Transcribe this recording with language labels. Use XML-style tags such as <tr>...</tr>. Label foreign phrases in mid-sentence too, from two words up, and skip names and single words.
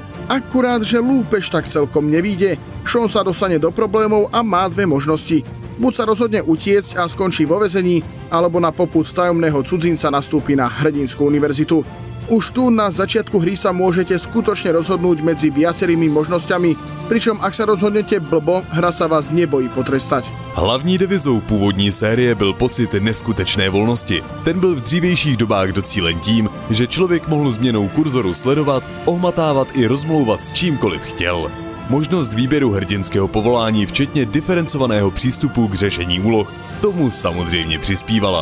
<sk>Akurát, že lúpež tak celkom nevíde, Sean sa dostane do problémov a má dve možnosti. Buď sa rozhodne utiecť a skončí vo väzení, alebo na popud tajomného cudzinca nastúpi na hrdinskú univerzitu. Už tu na začiatku hry sa môžete skutočne rozhodnúť medzi viacerými možnosťami, pričom ak sa rozhodnete blbo, hra sa vás nebojí potrestať.</sk> <cs>Hlavní devizou původní série byl pocit neskutečné volnosti. Ten byl v dřívějších dobách docílen tím, že člověk mohl změnou kurzoru sledovat, ohmatávat i rozmlouvat s čímkoliv chtěl. Možnost výběru hrdinského povolání, včetně diferencovaného přístupu k řešení úloh, tomu samozřejmě přispívala.</cs>